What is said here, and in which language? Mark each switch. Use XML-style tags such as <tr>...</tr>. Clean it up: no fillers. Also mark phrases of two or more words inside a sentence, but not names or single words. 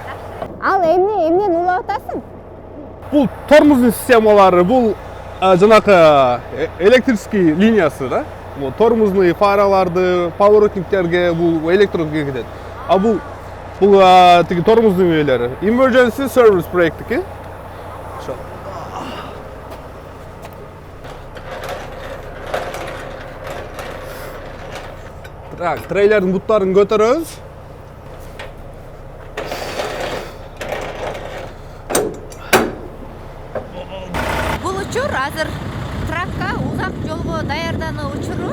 <ky>Ал эмнени улап атасың? Бул тормоздун системалары, бул жанакы электрический линиясы да. Бул тормозный фараларды, поворотниктерге бул электроге кетет. А бул тиги тормоздун үйлөрү.</ky> <en>Emergency service brake-тики. Ошо.</en> <ky>Так, трейлердин буттарын көтөрөбүз. Бул учур азыр тракка узак жолго даярдануу учуру.</ky>